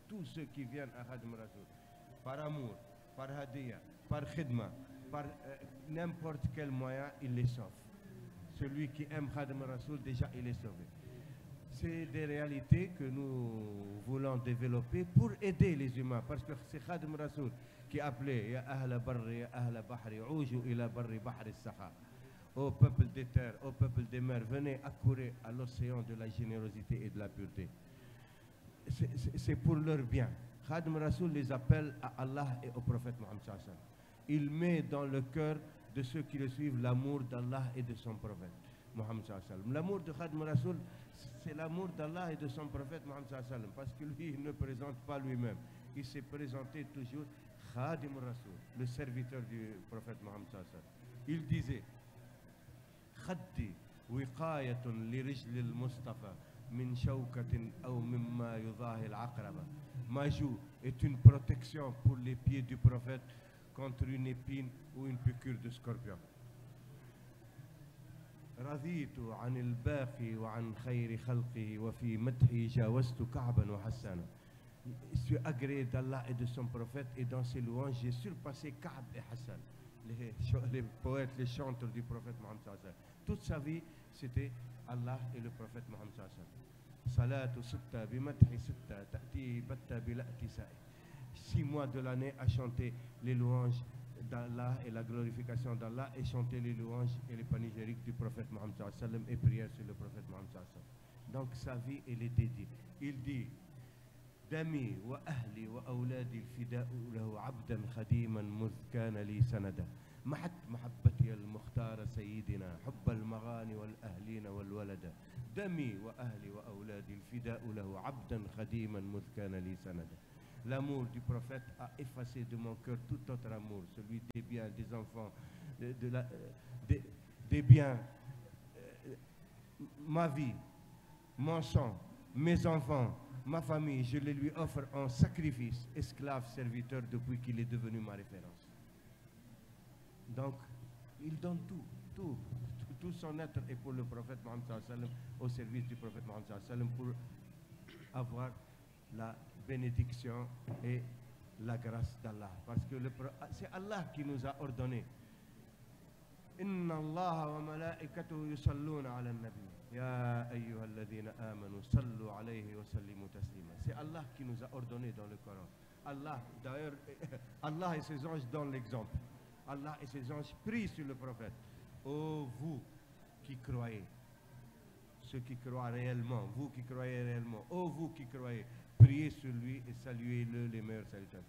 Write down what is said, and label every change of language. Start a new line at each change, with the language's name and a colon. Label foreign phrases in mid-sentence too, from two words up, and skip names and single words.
French: Tous ceux qui viennent à Khadim Rasoul, par amour, par hadiya, par khidma, par n'importe quel moyen, il les sauve. Celui qui aime Khadim Rasoul, déjà il est sauvé. C'est des réalités que nous voulons développer pour aider les humains, parce que c'est Khadim Rasoul qui appelait
Arabic: يا أهل البر يا أهل البحر أوجو إلى بر بحر سخا.
French: Au peuple des terres, au peuple des mers, venez accourir à l'océan de la générosité et de la pureté. C'est pour leur bien. Khadim Rasoul les appelle à Allah et au prophète Mohammed
Arabic: صلى الله عليه وسلم.
French: Il met dans le cœur de ceux qui le suivent l'amour d'Allah et de son prophète Mohammed
Arabic: صلى الله عليه وسلم.
French: L'amour de Khadim Rasoul, c'est l'amour d'Allah et de son prophète Mohammed
Arabic: صلى الله عليه وسلم,
French: parce que lui, il ne présente pas lui-même. Il s'est présenté toujours Khadim Rasoul, le serviteur du prophète Mohammed
Arabic: صلى الله عليه وسلم. Il disait خدي وقاية لرجل المصطفى من شوكة أو مما يؤذي العقربا.
French: Ma joue est une protection pour les pieds du prophète contre une épine ou une piqûre de scorpion.
Arabic: رضيت عن الباقي وعن خير خلقه وفي مدحه جاوزت كعبا وحسانا.
French: Je suis agréé d'Allah et de son prophète, et dans ses louanges j'ai surpassé Ka'b et Hassan, les poètes, les chanteurs du prophète Mohammed
Arabic: صلى الله عليه وسلم.
French: Toute sa vie c'était Allah et le prophète Mohammed
Arabic: صلى الله عليه وسلم. صلاة ستة بمدحي ستة تأتي بتة بلا احتساء.
French: 6 mois de l'année à chanter les louanges d'Allah et la glorification d'Allah et chanter les louanges et les panégyriques du prophète Mohammed
Arabic: صلى الله عليه وسلم
French: et prière sur le prophète Mohammed
Arabic: صلى الله عليه وسلم.
French: Donc sa vie, elle est dédiée. Il dit
Arabic: دمي وأهلي وأولادي الفداء له عبدا خديما مذ كان لي سندا محت محبتي المختار سيدنا حب المغاني والأهلين والولد دمي وأهلي وأولادي الفداء له عبدا خديما مذ كان لي سندا.
French: L'amour du prophète a effacé de mon cœur tout autre amour, celui des biens, des enfants, des biens, ma vie, mon sang, mes enfants, ma famille, je les lui offre en sacrifice, esclave, serviteur, depuis qu'il est devenu ma référence. Donc, il donne tout son être est pour le prophète Mohammed
Arabic: صلى الله عليه وسلم,
French: au service du prophète Mohammed
Arabic: صلى الله عليه وسلم,
French: pour avoir la bénédiction et la grâce d'Allah. Parce que c'est Allah qui nous a ordonné.
Arabic: إن الله وملائكته يصلون على النبي. يا أيها الذين آمنوا صلوا عليه وسلموا تسليما.
French: C'est Allah qui nous a ordonné dans le Coran. Allah, d'ailleurs, Allah et ses anges donnent l'exemple. Allah et ses anges prient sur le prophète. Ô vous qui croyez, ceux qui croient réellement, vous qui croyez réellement, ô vous qui croyez, priez sur lui et saluez-le les meilleures salutations.